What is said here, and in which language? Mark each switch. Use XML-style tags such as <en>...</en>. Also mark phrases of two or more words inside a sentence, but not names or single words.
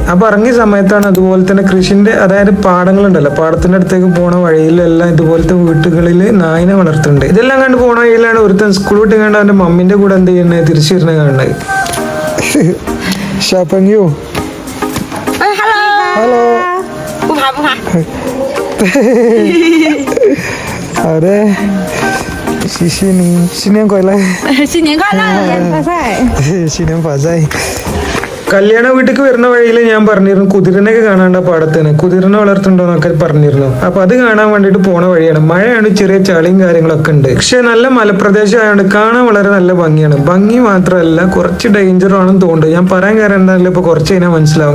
<ml>അപ്പൊ ഇറങ്ങിയ സമയത്താണ് അതുപോലെ തന്നെ കൃഷിന്റെ, അതായത് പാടങ്ങളുണ്ടല്ലോ, പാടത്തിന്റെ അടുത്തേക്ക് പോണ വഴിയിലെല്ലാം ഇതുപോലത്തെ വീട്ടുകളിൽ നായിനെ വളർത്തുന്നുണ്ട്. ഇതെല്ലാം കണ്ട് പോണ വഴിയിലാണ് ഒരുത്തൻ സ്കൂൾ വിട്ട് കണ്ട് അവന്റെ മമ്മിന്റെ കൂടെ എന്ത് ചെയ്യുന്നത്, തിരിച്ചു വരുന്നത് കാണുന്നത്. ഷാപ്പങ്ങിയോ ഹലോ അതെ</ml> <zh>新年快乐！新年快乐！新年发财！</zh> <ml>കല്യാണ വീട്ടിലേക്ക് വരുന്ന വഴിയിൽ ഞാൻ പറഞ്ഞിരുന്നു കുതിരനൊക്കെ കാണാണ്ട പാടത്തിന്, കുതിരനെ വളർത്തുന്നുണ്ടോന്നൊക്കെ പറഞ്ഞിരുന്നു. അപ്പൊ അത് കാണാൻ വേണ്ടിട്ട് പോണ വഴിയാണ്. മഴയാണ്, ചെറിയ ചളിയും കാര്യങ്ങളൊക്കെ ഉണ്ട്. പക്ഷെ നല്ല മലപ്രദേശം ആയതുകൊണ്ട് കാണാൻ വളരെ നല്ല ഭംഗിയാണ്. ഭംഗി മാത്രമല്ല കുറച്ച് ഡേഞ്ചറാണെന്ന് തോന്നുന്നുണ്ട്. ഞാൻ പറയാൻ കാരണം എന്തായാലും ഇപ്പൊ കുറച്ച് കഴിഞ്ഞാൽ മനസ്സിലാവും.</ml>